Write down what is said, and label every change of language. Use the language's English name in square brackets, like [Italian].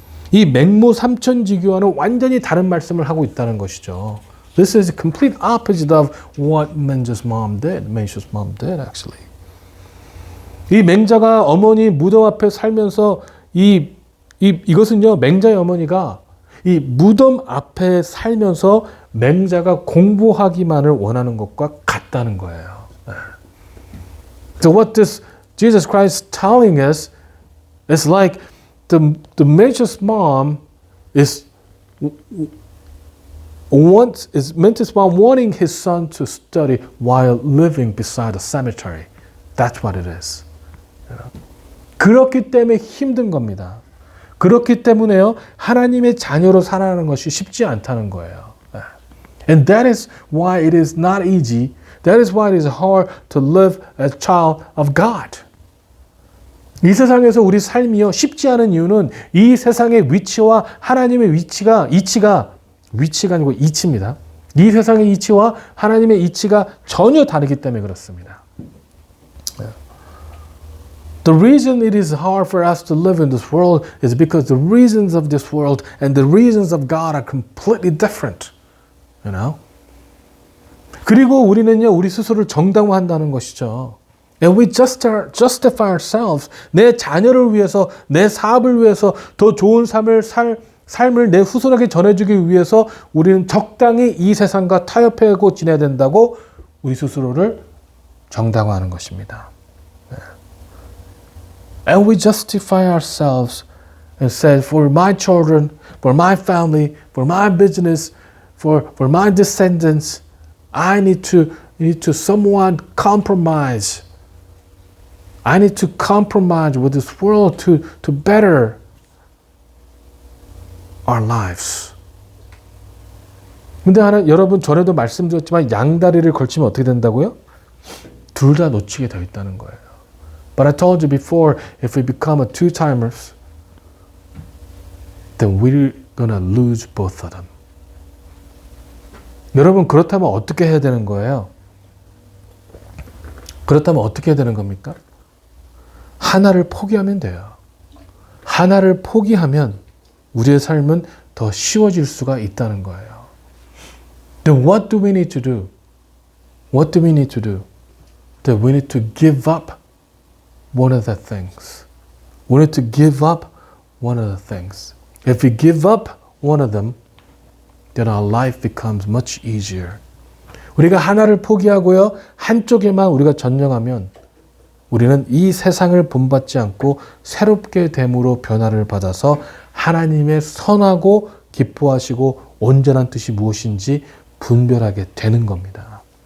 [Korean] 이 맹모 삼천지교와는 완전히 다른 말씀을 하고 있다는 것이죠. [English] This is a complete opposite of what Mengshu's mom did actually. [Korean] 이 맹자가 어머니 무덤 앞에 살면서 이것은요, 맹자의 어머니가 이 무덤 앞에 살면서 맹자가 공부하기만을 원하는 것과 같다는 거예요. [English] So what this Jesus Christ telling us is like the Mengshu's mom is Mengshu's mom wanting his son to study while living beside a cemetery. That's what it is. [Korean] 그렇기 때문에 힘든 겁니다. 그렇기 때문에요, 하나님의 자녀로 살아가는 것이 쉽지 않다는 거예요. [English] And that is why it is not easy. That is why it is hard to live as a child of God. [Korean] 이 세상에서 우리 삶이요 쉽지 않은 이유는 이 세상의 위치와 하나님의 위치가 아니고 이치입니다. 이 세상의 이치와 하나님의 이치가 전혀 다르기 때문에 그렇습니다. [English] The reason it is hard for us to live in this world is because the reasons of this world and the reasons of God are completely different. You know? [Korean] 그리고 우리는요 우리 스스로를 정당화한다는 것이죠. [English] And we justify ourselves. [Korean] 내 자녀를 위해서, 내 사업을 위해서 더 좋은 삶을 내 후손에게 전해주기 위해서 우리는 적당히 이 세상과 타협하고 지내야 된다고 우리 스스로를 정당화하는 것입니다. [English] And we justify ourselves and say, for my children, for my family, for my business, for my descendants, I need to somewhat compromise. I need to compromise with this world to better our lives. [Korean] 근데 여러분 전에도 말씀드렸지만 양다리를 걸치면 어떻게 된다고요? 둘 다 놓치게 되어 있다는 거예요. [English] But I told you before, if we become a two-timers, then we're gonna lose both of them. [Korean] 여러분 그렇다면 어떻게 해야 되는 거예요? 그렇다면 어떻게 해야 되는 겁니까? 하나를 포기하면 돼요. 하나를 포기하면 우리의 삶은 더 쉬워질 수가 있다는 거예요. [English] Then what do we need to do? What do we need to do? That we need to give up one of the things. We need to give up one of the things. If we give up one of them, then our life becomes much easier. [Korean] 우리가 하나를 포기하고요. 한쪽에만 우리가 전념하면 우리는 이 세상을 본받지 않고 새롭게 됨으로 변화를 받아서 하나님의 선하고 기뻐하시고 온전한 뜻이 무엇인지 분별하게 되는 겁니다.